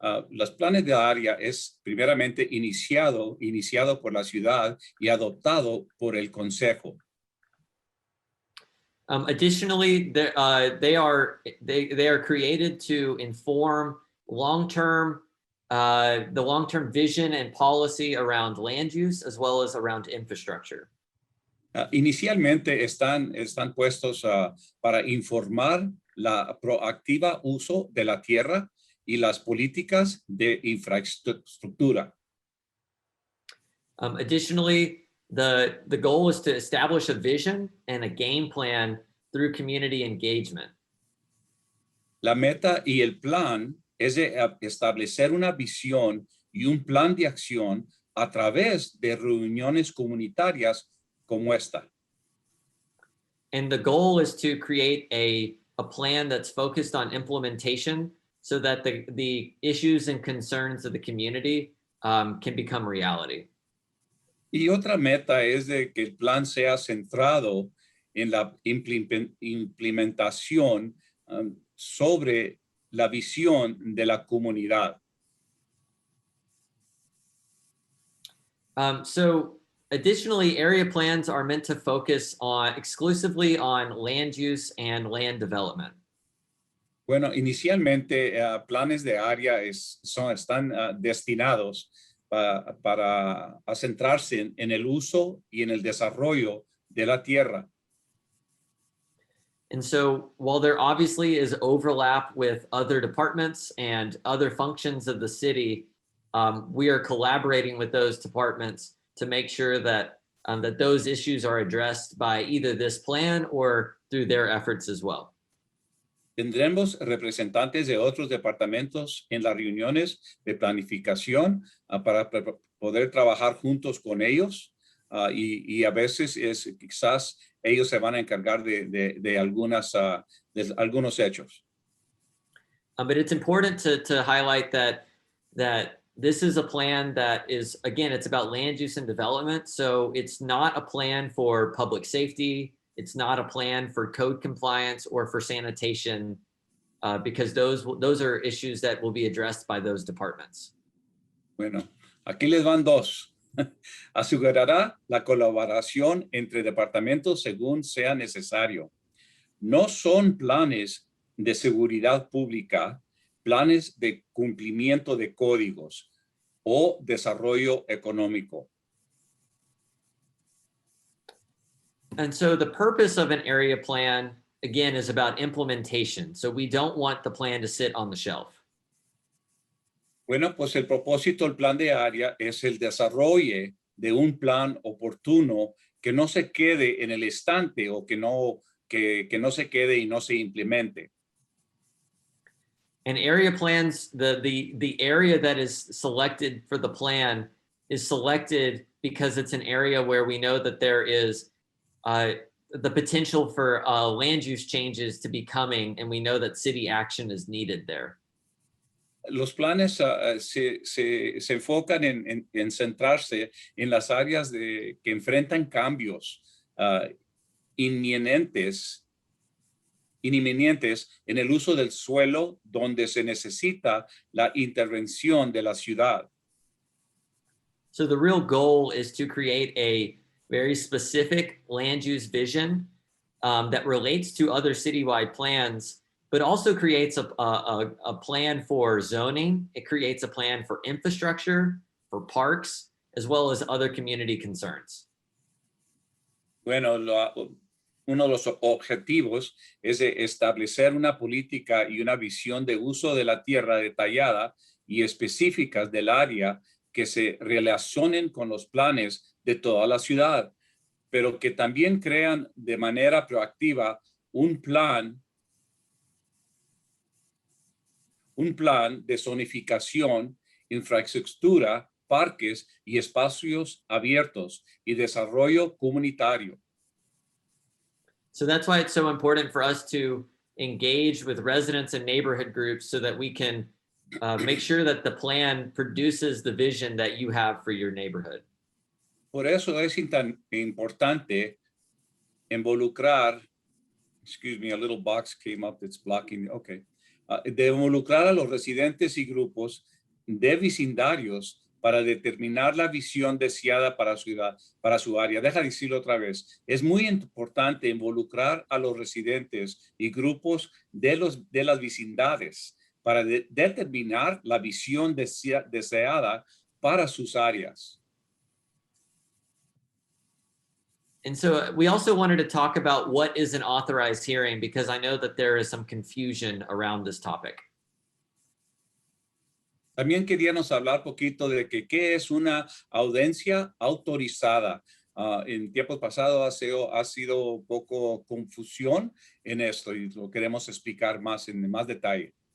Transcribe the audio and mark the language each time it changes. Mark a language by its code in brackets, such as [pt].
[es] Los planes de área es primeramente iniciado por la ciudad y adoptado por el consejo. [en] Additionally, they are created to inform the long-term vision and policy around land use as well as around infrastructure. [es] Inicialmente están puestos para informar la proactiva uso de la tierra y las políticas de infraestructura. [en] Additionally, the goal is to establish a vision and a game plan through community engagement. [es] La meta y el plan es de establecer una visión y un plan de acción a través de reuniones comunitarias como esta. [en] And the goal is to create a plan that's focused on implementation so that the issues and concerns of the community can become reality. [es] Y otra meta es de que el plan sea centrado en la implementación sobre la visión de la comunidad. [en] So additionally, area plans are meant to focus exclusively on land use and land development. [es] Bueno, inicialmente planes de área están destinados para centrarse en el uso y en el desarrollo de la tierra. [en] And so while there obviously is overlap with other departments and other functions of the city, we are collaborating with those departments to make sure that those issues are addressed by either this plan or through their efforts as well. [es] Tendremos representantes de otros departamentos en las reuniones de planificación para poder trabajar juntos con ellos y a veces quizás ellos se van a encargar de algunos hechos. [en] But it's important to highlight that this is a plan that is, again, it's about land use and development. So it's not a plan for public safety. It's not a plan for code compliance or for sanitation, because those are issues that will be addressed by those departments. [es] Bueno, aquí les van dos. Asegurará la colaboración entre departamentos según sea necesario. No son planes de seguridad pública, planes de cumplimiento de códigos o desarrollo económico. [en] And so the purpose of an area plan, again, is about implementation. So we don't want the plan to sit on the shelf. [es] Bueno, pues el propósito del plan de área es el desarrollo de un plan oportuno que no se quede en el estante o que no se quede y no se implemente. [en] And area plans, the area that is selected for the plan is selected because it's an area where we know that there is the potential for land use changes to be coming, and we know that city action is needed there. [es] Los planes se enfocan en centrarse en las áreas que enfrentan cambios inminentes en el uso del suelo donde se necesita la intervención de la ciudad. [en] So the real goal is to create a very specific land use vision that relates to other citywide plans, but also creates a plan for zoning. It creates a plan for infrastructure, for parks, as well as other community concerns. [es] Bueno, uno de los objetivos es establecer una política y una visión de uso de la tierra detallada y específicas del área que se relacionen con los planes de toda la ciudad, pero que también crean de manera proactiva un plan de zonificación, infraestructura, parques y espacios abiertos y desarrollo comunitario. [en] So that's why it's so important for us to engage with residents and neighborhood groups so that we can make sure that the plan produces the vision that you have for your neighborhood. [es] Por eso es tan importante involucrar, [en] excuse me, a little box came up that's blocking, okay. [es] De involucrar a los residentes y grupos de vecindarios para determinar la visión deseada para su área. Deja de decirlo otra vez. Es muy importante involucrar a los residentes y grupos de las vecindades para determinar la visión deseada para sus áreas. [en] And so we also wanted to talk about what is an authorized hearing, because I know that there is some confusion around this topic. [es] También queríamos hablar poquito de qué es una audiencia autorizada. En tiempos pasados ha sido un poco confusión en esto y lo queremos explicar más en más detalle.